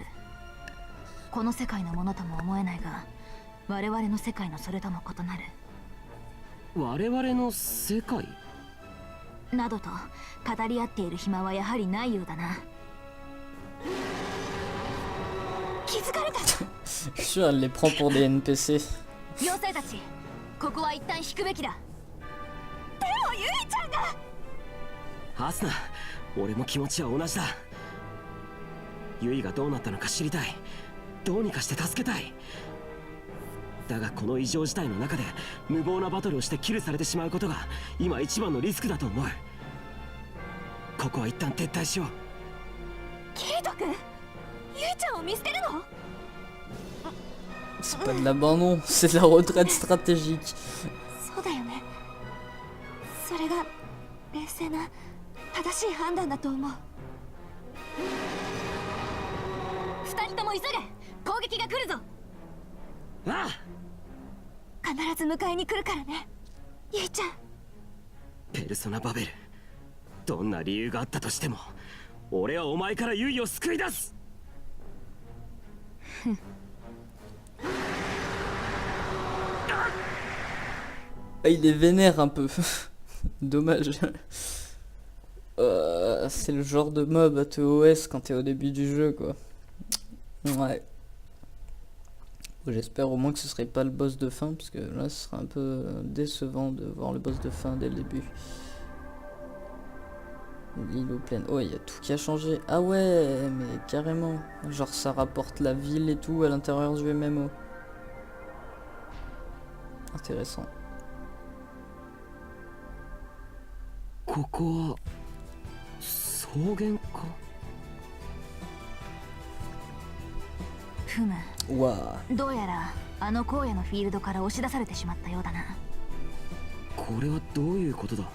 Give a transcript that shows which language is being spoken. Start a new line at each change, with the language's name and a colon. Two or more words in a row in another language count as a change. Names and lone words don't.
Japanese: この世界のものとも思えないが、我々の世界のそれとも異なる。我々の世界？などと語り合っている暇はやはりないようだな。気づかれた。
French: Je suis sûr, elle les prend pour des NPC.
Japanese: 妖精たち、ここは一旦引くべきだ。でもユイちゃんが。ハスナ、俺も気持ちは同じだ。ユイがどうなったのか知りたい。どうにかして助けたい。だがこの異常事態の中で無謀なバトルをしてキルされてしまうことが今一番のリスクだと思う。ここは一旦撤退しよう。キリト君、ユイちゃんを見捨てるの？
French: C'est pas de l'abandon, c'est de la retraite stratégique.
Japanese: そうだよね。それが冷静な正しい判断だと思う。二人とも急げ、攻撃が来るぞ。ああ、必ず迎えに来るからね、ユイちゃん。ペルソナバベル、どんな理由があったとしても俺はお前からユイを救い出す。
French: Ah, il est vénère un peu. Dommage. C'est le genre de mob à TOS quand t'es au début du jeu, quoi. Ouais. J'espère au moins que ce serait pas le boss de fin, parce que là ce serait un peu décevant de voir le boss de fin dès le début. L'île aux plaines. Oh, il y a tout qui a changé. Ah ouais, mais carrément. Genre ça rapporte la ville et tout à l'intérieur du MMO. Intéressant.
Japanese: ここは草原か？ふむ。わあ。どうやらあの荒野のフィールドから押し出されてしまったようだな。これはどういうことだ？